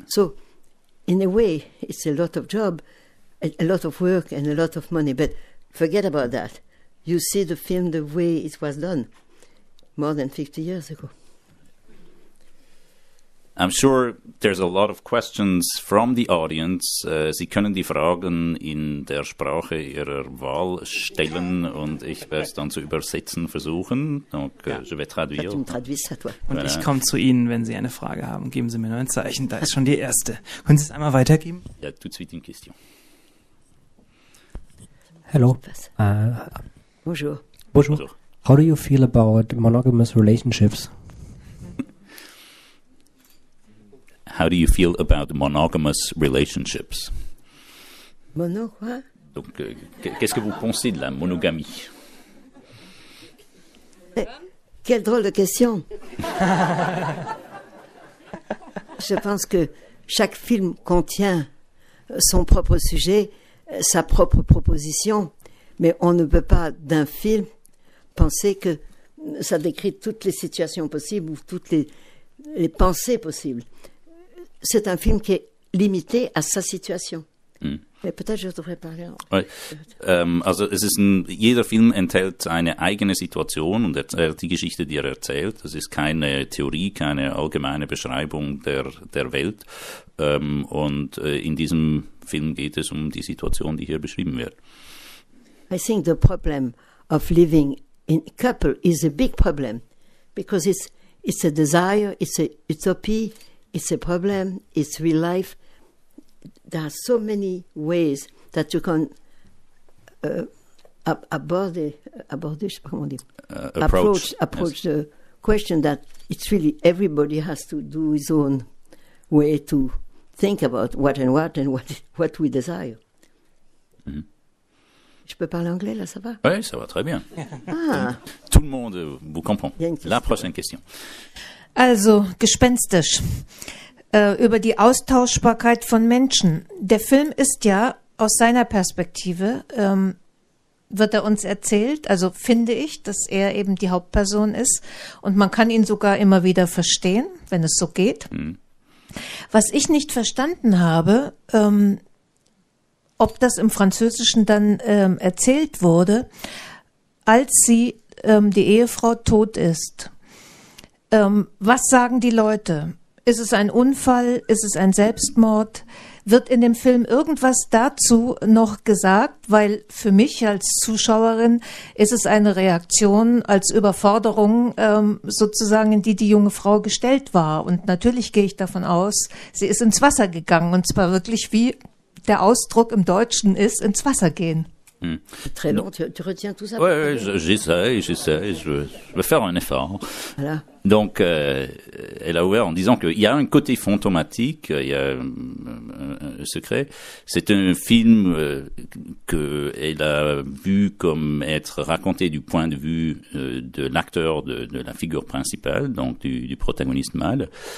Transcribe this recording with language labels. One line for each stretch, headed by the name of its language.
English: So, in a way, it's a lot of job, a lot of work, and a lot of money. But forget about that. You see the film the way it was done more than 50 years ago. I'm sure there's a lot of questions from the audience.
German: Sie können die Fragen in der Sprache Ihrer Wahl stellen und ich werde es dann zu übersetzen versuchen.
French: Donc, je vais traduire. Tu me traduis ça, toi.
German: Und ich komme zu Ihnen, wenn Sie eine Frage haben. Geben Sie mir nur ein Zeichen. Da ist schon die erste. Können Sie es einmal weitergeben?
French: Il y a tout de suite une question.
English: Hello.
French: Bonjour. Bonjour. Bonjour.
English: How do you feel about monogamous relationships? How do you feel about monogamous relationships?
French: Mono, quoi? Donc, qu'est-ce que vous pensez de la monogamie? Quelle drôle de question. Je pense que chaque film contient son propre sujet, sa propre proposition, mais on ne peut pas d'un film penser que ça décrit toutes les situations possibles ou toutes les pensées possibles. C'est un film qui est limité à sa situation. Mais peut-être je devrais parler.
German: Also es ist jeder Film enthält eine eigene Situation und erzählt die Geschichte, die er erzählt. Das ist keine Theorie, keine allgemeine Beschreibung der Welt. Und in diesem Film geht es um die Situation, die hier beschrieben wird.
English: I think the problem of living in a couple is a big problem because it's a desire, it's a utopia, it's a problem, it's real life. There are so many ways that you can approach the question that it's really everybody has to do his own way to think about what we desire. Mm-hmm.
French: Je peux parler anglais, là, ça va? Oui, ça va très bien. Ah. Tout le monde vous comprend. La prochaine question.
German: Also, gespenstisch. Über die Austauschbarkeit von Menschen. Der Film ist ja aus seiner Perspektive, wird er uns erzählt, also finde ich, dass er eben die Hauptperson ist und man kann ihn sogar immer wieder verstehen, wenn es so geht. Was ich nicht verstanden habe, ob das im Französischen dann erzählt wurde, als die Ehefrau tot ist. Was sagen die Leute? Ist es ein Unfall? Ist es ein Selbstmord? Wird in dem Film irgendwas dazu noch gesagt? Weil für mich als Zuschauerin ist es eine Reaktion als Überforderung sozusagen, in die junge Frau gestellt war. Und natürlich gehe ich davon aus, sie ist ins Wasser gegangen. Und zwar wirklich, wie der Ausdruck im Deutschen ist, ins Wasser gehen.
French: Très long, tu retiens tout ça? Oui, j'essaie, je vais faire un effort. Voilà. Donc, elle a ouvert en disant qu'il y a un côté fantomatique, il y a un secret. C'est un film qu'elle a vu comme être raconté du point de vue de l'acteur, de la figure principale, donc du protagoniste mâle.